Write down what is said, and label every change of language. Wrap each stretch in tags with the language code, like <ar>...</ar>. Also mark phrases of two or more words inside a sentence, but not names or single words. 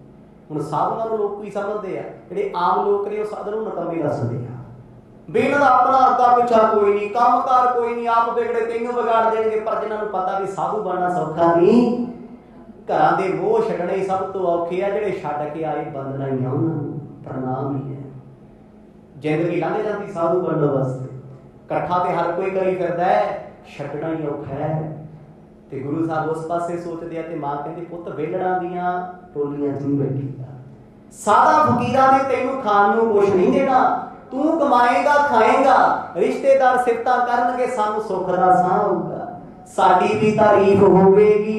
<pa>ਹੁਣ ਸਾਧੂਆਂ ਨੂੰ ਲੋਕ ਕੀ ਸਮਝਦੇ ਆ, ਜਿਹੜੇ ਆਮ ਲੋਕ ਨੇ ਉਹ ਸਾਧੂ ਨੂੰ ਨਿਕੰਮੇ ਦੱਸਦੇ ਆ ਬਈ ਇਨ੍ਹਾਂ ਦਾ ਆਪਣਾ ਅੱਗਾ ਪਿੱਛਾ ਕੋਈ ਨਹੀਂ, ਕੰਮ ਕਾਰ ਕੋਈ ਨਹੀਂ, ਆਪ ਵਿਗੜੇ ਤੈਨੂੰ ਵਿਗਾੜ ਦੇਣਗੇ। ਪਰ ਜਿਨ੍ਹਾਂ ਨੂੰ ਪਤਾ ਬਈ ਸਾਧੂ ਬਣਨਾ ਸੌਖਾ ਨਹੀਂ, ਘਰਾਂ ਦੇ ਮੋਹ ਛੱਡਣੇ ਸਭ ਤੋਂ ਔਖੇ ਆ, ਜਿਹੜੇ ਛੱਡ ਕੇ ਆਏ ਬੰਦਨਾ ਹੀ ਆ, ਉਨ੍ਹਾਂ ਨੂੰ ਪ੍ਰਣਾਮ ਹੀ ਹੈ। ਜ਼ਿੰਦਗੀ ਲੰਘ ਜਾਂਦੀ ਸਾਧੂ ਬਣਨੇ ਵਾਸਤੇ, ਇਕੱਠਾ ਤੇ ਹਰ ਕੋਈ ਕਰੀ ਫਿਰਦਾ ਹੈ, ਛੱਡਣਾ ਹੀ ਔਖਾ ਹੈ। ਤੇ ਗੁਰੂ ਸਾਹਿਬ ਉਸ ਪਾਸੇ ਸੋਚਦੇ ਆ ਤੇ ਮਾਂ ਕਹਿੰਦੀ ਪੁੱਤ ਵਿਹਲੜਾਂ ਦੀਆਂ ਟੋਲੀਆਂ 'ਚ ਨਹੀਂ ਬੈਠੀ, ਸਾਦਾ ਫਕੀਰਾਂ ਨੇ ਤੈਨੂੰ ਖਾਣ ਨੂੰ ਕੁਛ ਨਹੀਂ ਦੇਣਾ, ਤੂੰ ਕਮਾਏਗਾ ਖਾਏਗਾ, ਰਿਸ਼ਤੇਦਾਰ ਸਿਫਤਾਂ ਕਰਨਗੇ, ਸਾਨੂੰ ਸੁੱਖ ਦਾ ਸਾਹ ਹੋਊਗਾ, ਸਾਡੀ ਵੀ ਤਾਰੀਫ ਹੋਵੇਗੀ।</pa>